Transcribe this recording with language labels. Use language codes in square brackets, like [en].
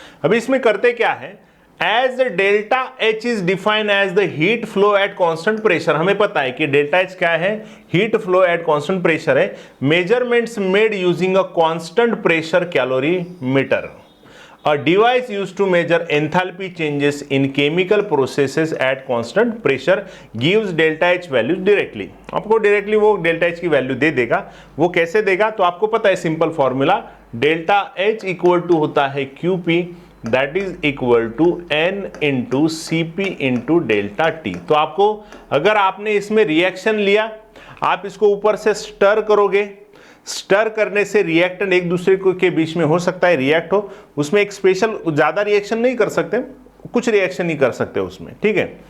[hi] अभी इसमें करते क्या है, [en] as delta H is defined as the heat flow at constant pressure, [hi] हमें पता है कि डेल्टा एच क्या है, heat flow at constant pressure है। [en] Measurements made using a constant pressure calorimeter, a device used to measure enthalpy changes in chemical processes at constant pressure gives delta H values directly। [hi] आपको directly वो delta H की value दे देगा। वो कैसे देगा, तो आपको पता है simple formula, delta H equal to होता है QP, that is equal to N into CP into delta T। तो आपको, अगर आपने इसमें रिएक्शन लिया, आप इसको ऊपर से स्टर करोगे, स्टर करने से रिएक्टेंट एक दूसरे के बीच में हो सकता है रिएक्ट हो, उसमें एक स्पेशल ज्यादा रिएक्शन नहीं कर सकते, कुछ रिएक्शन ही कर सकते उसमें, ठीक है।